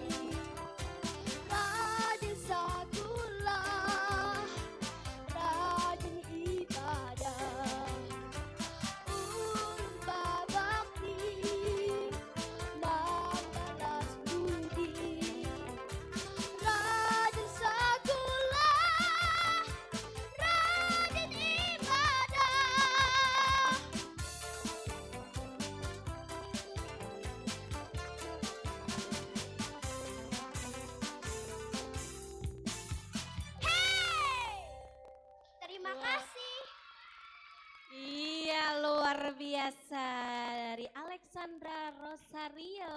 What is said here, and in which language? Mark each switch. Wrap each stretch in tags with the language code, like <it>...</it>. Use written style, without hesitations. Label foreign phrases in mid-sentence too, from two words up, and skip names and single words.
<bjn>rajin sakulah rajin ibadah ulun babakti membalas budi rajin sakulah rajin ibadah Terima kasih.</bjn> <id>Iya, luar biasa dari Alexandra Rosario.</id>